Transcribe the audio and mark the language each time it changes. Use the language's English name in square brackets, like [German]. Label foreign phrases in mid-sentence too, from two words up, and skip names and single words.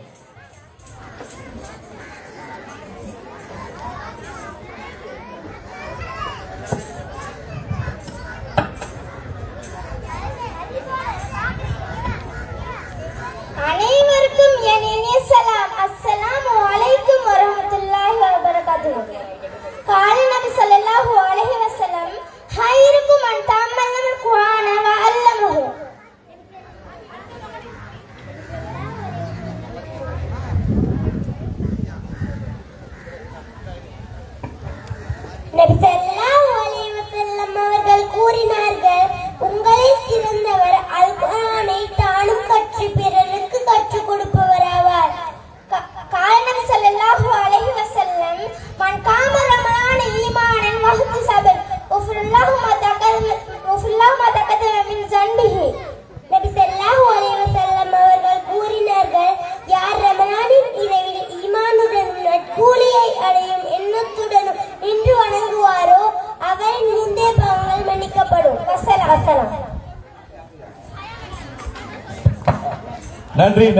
[Tamil] அனைவருக்கும் என் இனிய சலாம். [Arabic] السلام عليكم ورحمة الله وبركاته. قال النبي صلى الله عليه وسلم خيركم من تعلم القرآن وعلمه. [Tamil] நபி [Arabic] صلى الله عليه وسلم [Tamil] அவர்கள் கூறினார்கள், உங்களில் சிறந்தவர் அல் குர்ஆனை தானும் கற்று பிறருக்கு கற்றுக் கொடுப்பவராவார். [Arabic] قال النبي صلى الله عليه وسلم من قام رمضان إيمانا واحتسابا غفر الله ما تقدم من ذنبه. [Tamil] நபி [Arabic] صلى الله عليه وسلم [Tamil] அவர்கள் கூறினார்கள், யார் ரமலானின் இரவில் ஈமானுடன் நற்கூலியை அடையும் எண்ணத்துடன் நின்று வணங்குவாரோ அவரின் முந்தைய பாவங்கள் மன்னிக்கப்படும். வஸலாம். நன்றி.